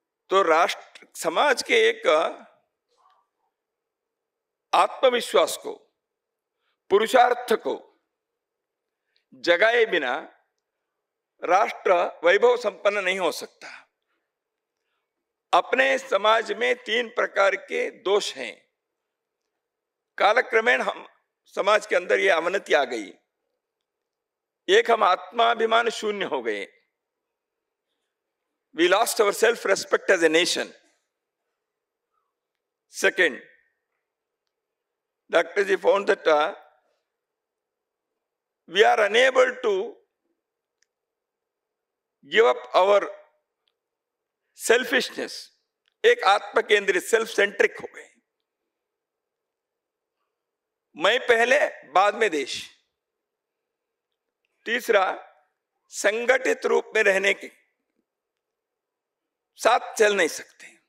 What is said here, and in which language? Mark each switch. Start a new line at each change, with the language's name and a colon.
Hindi: तो राष्ट्र समाज के एक आत्मविश्वास को, पुरुषार्थ को जगाए बिना राष्ट्र वैभव संपन्न नहीं हो सकता। अपने समाज में 3 प्रकार के दोष हैं। कालक्रमेण हम समाज के अंदर ये अवनति आ गई। एक, हम आत्माभिमान शून्य हो गए।
English: We lost our self-respect as a nation. Second, Dr. Ji found that we are unable to give up our selfishness.
Hindi: एक आत्म केंद्रित, सेल्फ सेंट्रिक हो गए। मैं पहले, बाद में देश। तीसरा, संगठित रूप में रहने के साथ चल नहीं सकते।